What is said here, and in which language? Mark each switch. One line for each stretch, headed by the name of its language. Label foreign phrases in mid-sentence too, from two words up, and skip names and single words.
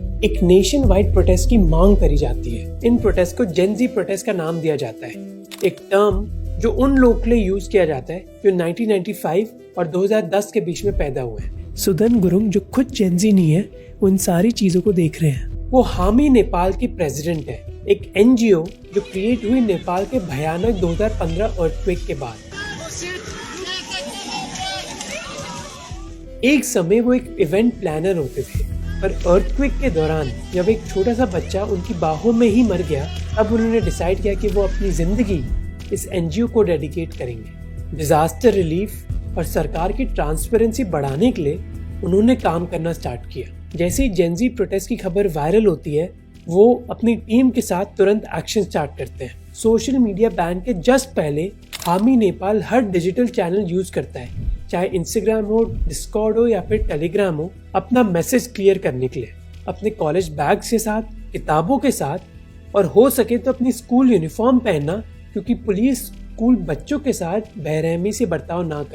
Hindi: एक
English: nation wide protest
Hindi: की मांग करी जाती है। इन प्रोटेस्ट को
English: Gen Z protest
Hindi: का नाम दिया जाता है, एक टर्म जो उन लोगों के लिए यूज किया जाता है जो 1995 और 2010 के बीच में पैदा हुए हैं। सुदन गुरुंग, जो खुद
English: Gen Z
Hindi: नहीं है, वो इन सारी चीजों को देख रहे हैं। वो हामी नेपाल के प्रेसिडेंट है, एक एनजीओ जो क्रिएट हुई नेपाल के भयानक 2015 अर्थक्वेक के बाद। एक समय वो एक
English: event planner
Hindi: होते थे, पर अर्थक्वेक के दौरान जब एक छोटा सा बच्चा उनकी बाहों में ही मर गया, तब उन्होंने डिसाइड किया कि वो अपनी जिंदगी इस एनजीओ को डेडिकेट करेंगे।
English: disaster relief
Hindi: और सरकार की ट्रांसपेरेंसी बढ़ाने के लिए उन्होंने काम करना स्टार्ट किया। जैसे ही
English: Gen Z protest
Hindi: की खबर वायरल होती है, वो अपनी टीम के साथ तुरंत
English: action start
Hindi: करते हैं।
English: social media ban
Hindi: के जस्ट पहले हामी नेपाल हर
English: digital channel use
Hindi: करता है, चाहे इंस्टाग्राम हो, डिस्कॉर्ड हो या फिर टेलीग्राम हो, अपना
English: message clear
Hindi: करने के लिए। अपने
English: college bag
Hindi: के साथ, किताबों के साथ, और हो सके तो अपनी
English: school uniform
Hindi: पहनना, क्योंकि पुलिस स्कूल बच्चों के साथ बेरहमी से बर्ताव ना करे।